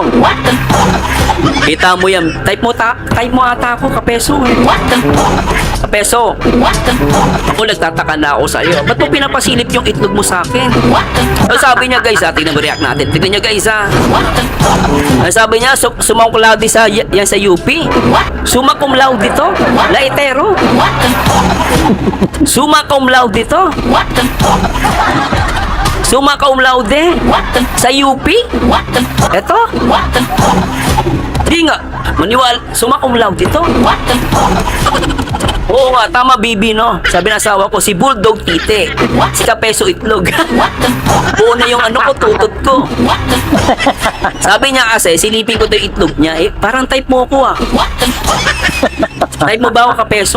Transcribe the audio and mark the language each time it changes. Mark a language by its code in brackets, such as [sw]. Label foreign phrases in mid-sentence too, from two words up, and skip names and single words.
[tl] Kita mo yan. Type mo ata ako, Kapeso. Kapeso. Ako nagtataka na ako sa'yo. Ba't mo pinapasilip yung itlog mo sa akin? Ang sabi niya guys, tingnan mo react natin. Tingnan niya guys Ang sabi niya, [la] summa cum laude [tl] yan sa UP. [la] Summa cum laude [tl] dito. Laitero. [la] Summa cum laude [tl] dito. [la] Summa cum laude [tl] sa UP. Eto. Di nga. Maniwala. [la] Summa cum laude [tl] dito. Oo nga, tama Bibi, no? Sabi ng asawa ko, si Bulldog Tite. Si Kapeso Itlog. Buo na yung ano ko, tutot ko. Sabi niya kasi, silipin ko to yung itlog niya. Eh, parang type mo ako Type mo ba ako, Kapeso?